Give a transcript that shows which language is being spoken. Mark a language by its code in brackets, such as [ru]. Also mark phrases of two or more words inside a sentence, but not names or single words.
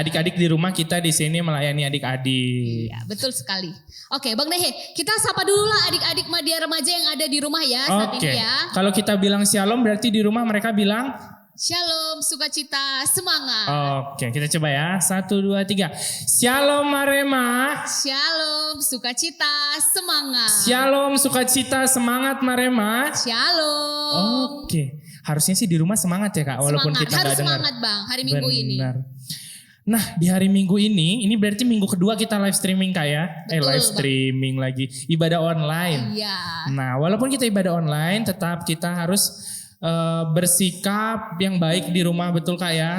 [id] Adik-adik di rumah kita di sini melayani adik-adik. Iya, betul sekali. Oke, Bang Nehe, kita sapa dulu lah adik-adik media remaja yang ada di rumah ya saat Oke. ini ya. Kalau kita bilang shalom berarti di rumah mereka bilang Shalom, sukacita, semangat. Oke, kita coba ya. 1, 2, 3. Shalom Marema. Shalom, sukacita, semangat. Shalom sukacita semangat Marema. Shalom. Oke, harusnya sih di rumah semangat ya Kak, walaupun Semangat, kita harus nggak dengar. semangat Bang hari Minggu ini. Benar. Nah di hari Minggu ini berarti minggu kedua kita [en] live streaming [id] Kak ya. Betul, Live Bang. streaming lagi, ibadah online. Iya. Nah walaupun kita ibadah online, tetap kita harus bersikap yang baik di rumah, betul Kak ya?